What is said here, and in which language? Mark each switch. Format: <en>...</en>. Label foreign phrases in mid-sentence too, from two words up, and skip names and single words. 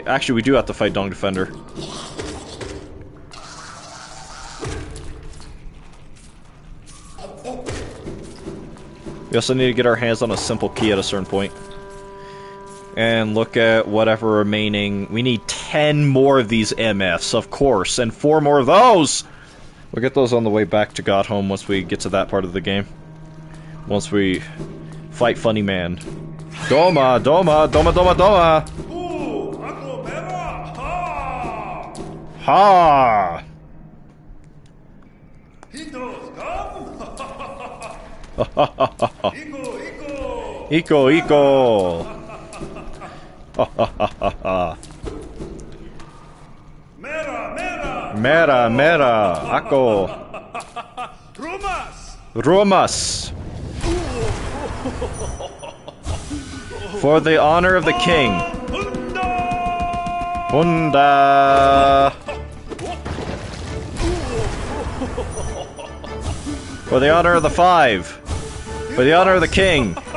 <en>Actually, we do have to fight Dung Defender. We also need to get our hands on a simple key at a certain point. And look at whatever remaining... We need 10 more of these MFs, of course, and 4 more of those! We'll get those on the way back to Godhome once we get to that part of the game. Once we fight Funny Man. Doma! Doma! Doma! Doma! Doma! Ha! Iko, Iko! Mera, Mera! Ako! Rumas! For the honor of the king! Hunda! For the honor of the 5! For the honor of the king!</en>